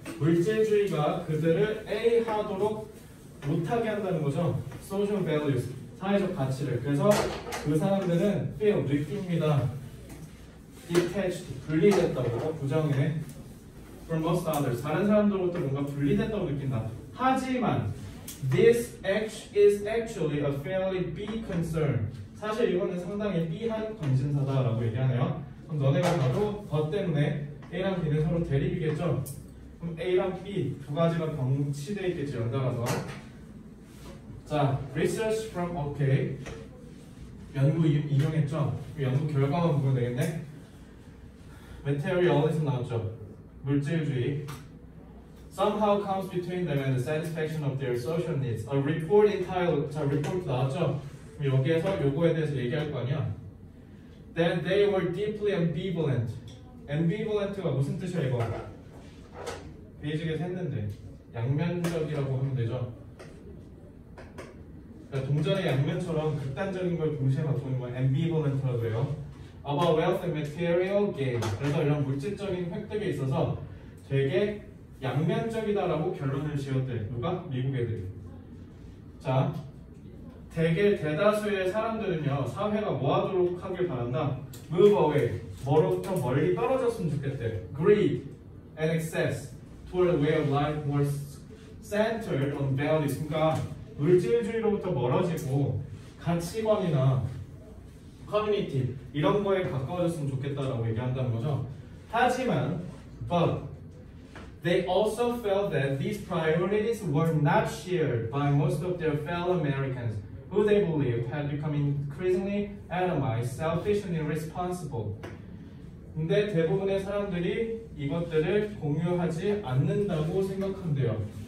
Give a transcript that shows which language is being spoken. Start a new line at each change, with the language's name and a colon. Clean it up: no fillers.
Korean: 물질주의가 그들을 A하도록 못하게 한다는 거죠.
English: social values,
Korean: 사회적 가치를. 그래서 그 사람들은 feel, 느낍니다. detached, 분리됐다고. 부정이네.
English: from most others.
Korean: 다른 사람들로부터 뭔가 분리됐다고 느낀다. 하지만
English: this is actually a fairly big concern.
Korean: 사실 이거는 상당히 B한 관심사다라고 얘기하네요. 그럼 너네가 봐도 더 때문에 A랑 B는 서로 대립이겠죠? 그럼 A랑 B 두 가지가 병치되어 있겠지, 연달아서. 자,
English: research from, okay.
Korean: 연구 인용했죠? 연구 결과만 보면 되겠네. materialism 나왔죠? 물질주의.
English: somehow comes between them and the satisfaction of their social needs. A report entitled,
Korean: 자,
English: report
Korean: 나왔죠? 여기에서 요거에 대해서 얘기할 거 아니야?
English: Then they were deeply ambivalent.
Korean: ambivalent가 무슨 뜻이야 이거? 베이직에서 했는데 양면적이라고 하면 되죠. 그러니까 동전의 양면처럼 극단적인 걸 동시에 바꾸는 걸 ambivalent라고 해요.
English: About wealth and material gain.
Korean: 그래서 이런 물질적인 획득에 있어서 되게 양면적이다라고 결론을 지었대. 누가? 미국 애들이. 자, 대다수의 사람들은요, 사회가 뭐 하도록 하길 바란다?
English: Move away.
Korean: 뭐로부터 멀리 떨어졌으면 좋겠대.
English: Greed and excess toward a way of life more centered on values.
Korean: 그러니까 물질주의로부터 멀어지고 가치관이나 커뮤니티 이런 거에 가까워졌으면 좋겠다라고 얘기한다는 거죠. 하지만
English: but they also felt that these priorities were not shared by most of their fellow Americans, who they believed had become increasingly atomized, selfish, and irresponsible.
Korean: 근데 대부분의 사람들이 이것들을 공유하지 않는다고 생각한대요.